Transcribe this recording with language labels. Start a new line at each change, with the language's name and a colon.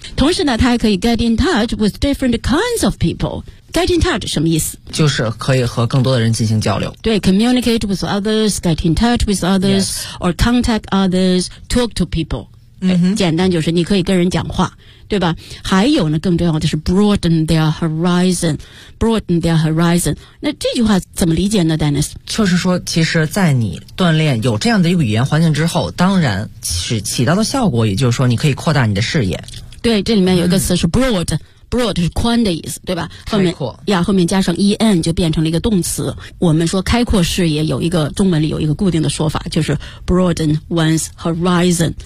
Chinese: 同时呢，他还可以
English: get in touch with different kinds of people. Get in touch
Chinese: 什么意思？就是可以和更多的人进行交流。
English: 对， communicate with others, get in touch with others,、or contact others, talk to people.
Chinese: 简单就是你可以跟人讲话，对吧？还有呢，更重要的是
English: broaden their horizon, broaden their horizon.
Chinese: 那这句话怎么理解呢 ，Dennis？就是说，其实，在你锻炼有这样的一个语言环境之后，当然是起到的效果，也就是说，你可以扩大你的视野。对，这里面有一个词是 broad。Broad 是宽的意思，对吧？后面开阔呀，后面加上 en 就变成了一个动词。我们说开阔视野，有一个中文里有一个固定的说法，就是
English: broaden one's horizon。